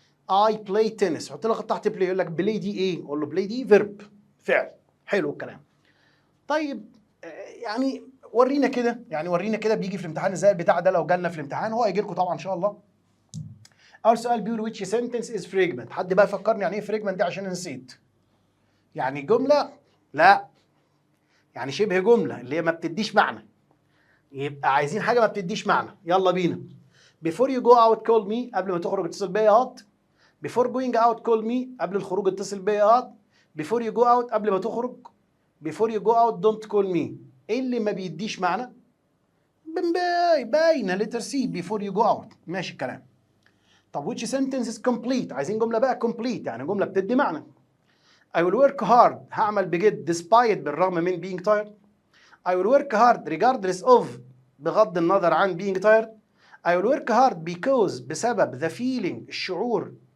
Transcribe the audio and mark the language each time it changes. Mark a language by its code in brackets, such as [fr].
[ar] اي بلاي تنس، حط لك خط تحت بلاي، يقول لك بلاي دي ايه؟ قول له بلاي دي فيرب فعل. حلو الكلام. طيب يعني ورينا كده، ورينا كده بيجي في الامتحان ازاي البتاع ده. لو جالنا في الامتحان هو هيجي لكم طبعا ان شاء الله. اول سؤال بيقول [en] which sentence is fragment. [ar] حد بقى يفكرني يعني ايه fragment دي عشان نسيت. يعني جمله؟ لا، يعني شبه جمله اللي هي ما بتديش معنى. يبقى عايزين حاجه ما بتديش معنى. يلا بينا. [en] before you go out call me. [ar] قبل ما تخرج اتصل بيا هات. [en] before going out call me. [ar] قبل الخروج اتصل بيا هات. [en] before you go out [ar] قبل ما تخرج. [en] before you go out don't call me. [ar] ايه اللي ما بيديش معنى؟ باينه [en] letter C before you go out. [ar] ماشي الكلام. [en] طب which sentence is complete. [ar] عايزين جمله بقى complete يعني جمله بتدي معنى. [en] I will work hard. [ar] هعمل بجد [en] despite [ar] بالرغم من [en] being tired. I will work hard regardless of [ar] بغض النظر عن [en] being tired. I will work hard because [ar] بسبب [en] the feeling [ar] الشعور.